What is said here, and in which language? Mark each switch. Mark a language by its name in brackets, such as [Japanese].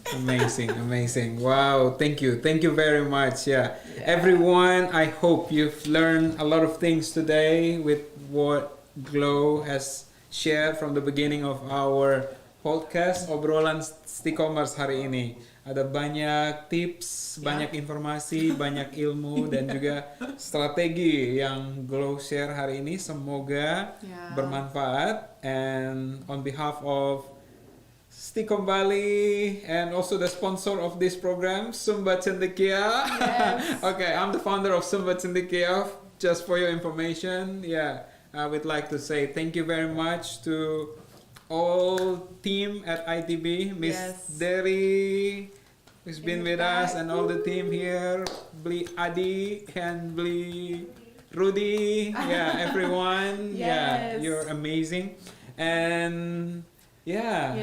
[English] Amazing, amazing. Wow, thank you. Thank you very much. Yeah. Everyone, I hope you've learned a lot of things today with what Glow has shared from the beginning of our podcast, [Indonesian] obrolan Stikomers hari ini. Ada banyak tips, banyak informasi, banyak ilmu dan juga strategi yang Glow share hari ini. Semoga bermanfaat. [English] And on behalf of Stikom Bali and also the sponsor of this program, Sumba Cendekia. Yes. Okay, I'm the founder of Sumba Cendekia. Just for your information, yeah, I would like to say thank you very much to all team at ITB, Miss Derry, who's been with us, and all the team here, Bli Adi and Bli Rudy, yeah, everyone, yeah, you're amazing, and yeah.